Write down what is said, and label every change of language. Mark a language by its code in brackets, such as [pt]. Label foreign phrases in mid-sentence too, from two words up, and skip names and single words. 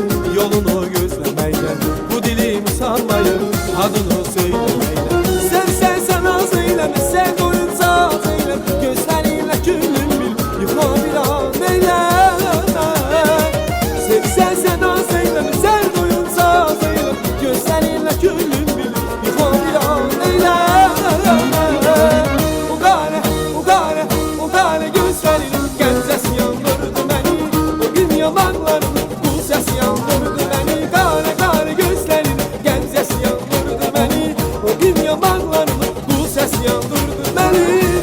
[tr] yolunu gözlemeyle Bu dilim usanmayıp adını söylemeyle Sen az eyleme, sen doyunca az eyleme Gözlerinle küllüm bil, yıkma bir an eyleme Sen az eyleme, sen doyunca az eyleme Gözlerinle küllüm bil, yıkma bir an eyleme [az] O gare gözlerin gəncəsi yandırdı məni O gün yalanların bu səs yandırdı məni Qare gözlerin gəncəsi yandırdı məni O gün yalanların bu səs yandırdı məni